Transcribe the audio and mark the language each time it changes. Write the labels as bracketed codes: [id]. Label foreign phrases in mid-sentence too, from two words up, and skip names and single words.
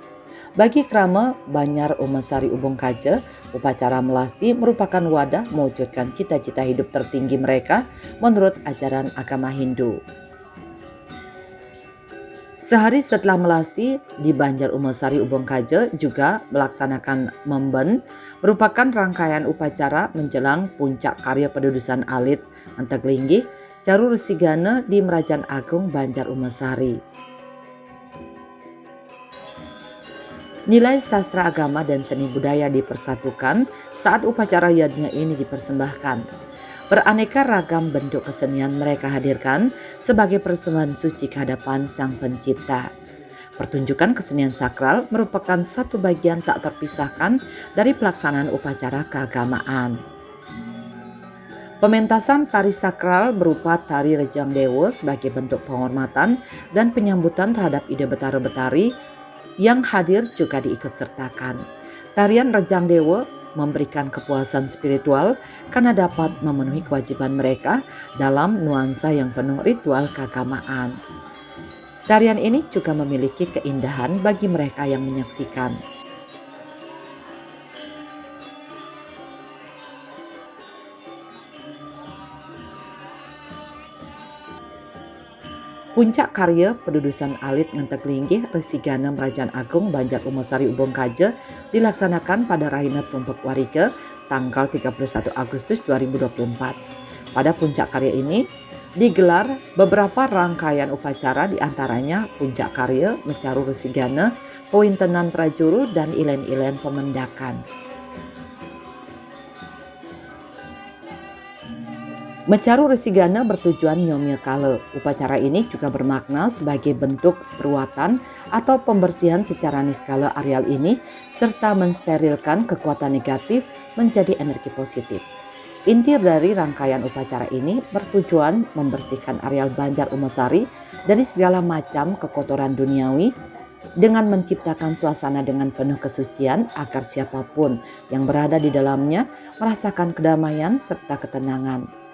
[id] Bagi Krama Banyar Umasari Ubung Kaja, upacara melasti merupakan wadah mewujudkan cita-cita hidup tertinggi mereka menurut ajaran agama Hindu. Sehari setelah melasti, di Banjar Umasari Ubung Kaja juga melaksanakan memben, merupakan rangkaian upacara menjelang puncak karya pedudusan alit Antaglinggi, Caru Resigana di Merajan Agung Banjar Umasari. Nilai sastra agama dan seni budaya dipersatukan saat upacara yajna ini dipersembahkan. Beraneka ragam bentuk kesenian mereka hadirkan sebagai persembahan suci kehadapan Sang Pencipta. Pertunjukan kesenian sakral merupakan satu bagian tak terpisahkan dari pelaksanaan upacara keagamaan. Pementasan tari sakral berupa tari Rejang Dewa sebagai bentuk penghormatan dan penyambutan terhadap ide Betara-Betari yang hadir juga diikutsertakan. Tarian Rejang Dewa memberikan kepuasan spiritual karena dapat memenuhi kewajiban mereka dalam nuansa yang penuh ritual keagamaan. Tarian ini juga memiliki keindahan bagi mereka yang menyaksikan. Puncak karya pedudusan alit Ngenteglinggi Resigana Merajan Agung Banjar Umasari Ubung Kaja dilaksanakan pada Rahina Tumpek Warike tanggal 31 Agustus 2024. Pada puncak karya ini digelar beberapa rangkaian upacara, diantaranya puncak karya Mecaru Resigana, Pewintenan Trajuru, dan ilen-ilen pemendakan. Mecaru Resigana bertujuan [ban] nyomil kale. [id] Upacara ini juga bermakna sebagai bentuk peruatan atau pembersihan secara niskala areal ini serta mensterilkan kekuatan negatif menjadi energi positif. Inti dari rangkaian upacara ini bertujuan membersihkan areal Banjar Umasari dari segala macam kekotoran duniawi dengan menciptakan suasana dengan penuh kesucian agar siapapun yang berada di dalamnya merasakan kedamaian serta ketenangan.